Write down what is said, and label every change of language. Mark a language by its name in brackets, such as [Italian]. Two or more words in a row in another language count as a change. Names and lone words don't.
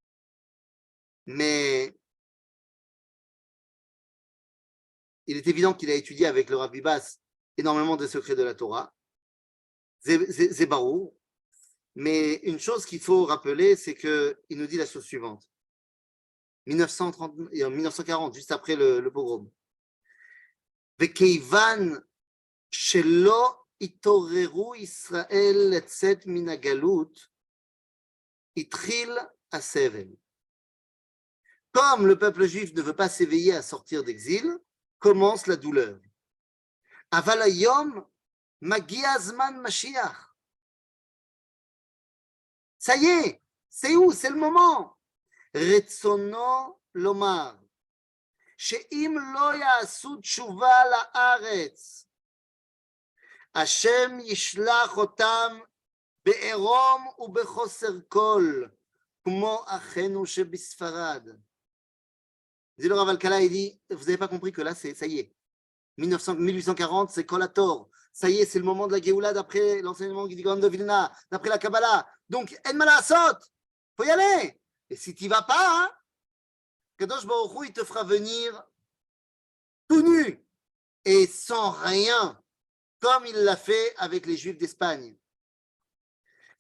[French] Mais il est évident qu'il a étudié avec le Rav Bibas énormément des secrets de la Torah. C'est barou. Mais une chose qu'il faut rappeler, c'est qu'il nous dit la chose suivante. 1940, juste après le pogrom. [Hebrew] וכיוון שלא התעוררו ישראל לצאת מן הגלות, התחיל הסבל. [French] Comme le peuple juif ne veut pas s'éveiller à sortir d'exil, commence la douleur. [Hebrew] אבל היום מגיע זמן משיח. [French] Ça y est, c'est où? C'est le moment. [Hebrew] רצונו לומר, שאם לא יעשו תשובה לארץ, השם ישלח אותם בעירום ובחוסר כל, כמו אחינו שבספרד. [French] dit le Rav Alkalai, il dit, vous n'avez pas compris que là, ça y est. 1840, c'est Kol HaTor. Ça y est, c'est le moment de la Géoula d'après l'enseignement du Gaon de Vilna, d'après la Kabbalah. Donc, en malasot, faut y aller. Et si tu n'y vas pas, hein, [Hebrew] קדוש ברוך הוא, [French] il te fera venir tout nu et sans rien, comme il l'a fait avec les Juifs d'Espagne.